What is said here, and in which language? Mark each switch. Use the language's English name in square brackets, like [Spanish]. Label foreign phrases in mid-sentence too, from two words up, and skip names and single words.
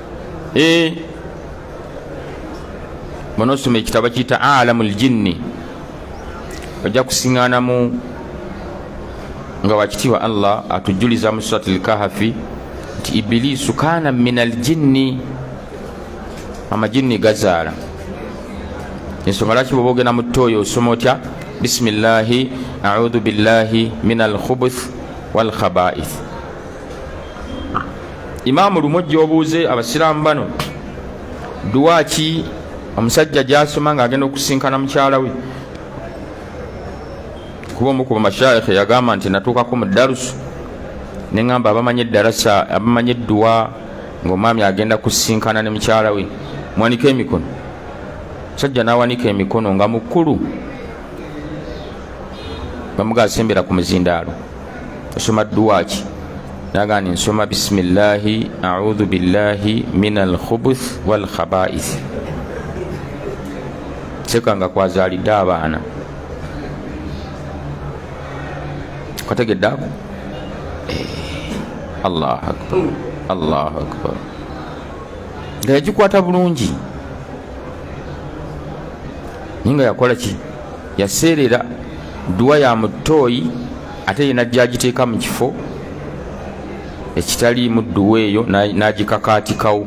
[Ganda] Bono osoma ekitabo kiyita [Arabic] عالم الجن, [Ganda] ojja kusiŋŋaanamu nga wakitiibwa Allah atujjuliza mu suratul Kahfi nti ibiliisu [Arabic] كان من الجن, [Ganda] amajinni gazaala. Ensonga lwaki bw'oba ogenda mu ttooyo osoma otya? [Arabic] بسم الله أعوذ بالله من الخبث والخبائث. [Ganda] Imaamu lumu ojja obuuze abasiraamu bano duwa ki omusajja gy'asoma ng'agenda okusinkana mukyala we. Kuba omu ku bamashayikhi yagamba nti natuukako mu darusu ne ŋŋamba abamanyi eddarasa, abamanyi edduwa ng'omwami agenda kusinkana ne mukyala we, mwanika emikono. Musajja n'awanika emikono nga mukulu, bamuga asembera ku muzindaalo. Osoma dduwa ki? Naga nti nsoma [Arabic] بسم الله أعوذ بالله من الخبث والخبائث. [Ganda] Sekanga kwazaalidde abaana. Kategedde ako? [Arabic] الله أكبر، الله أكبر. [Ganda] Nga yagikwata bulungi ninga yakola ki? Yaseerera dduwa ya mutooyi ate ye najja agiteeka mu kifo ekitaliimu dduwa eyo n'agikakaatikawo.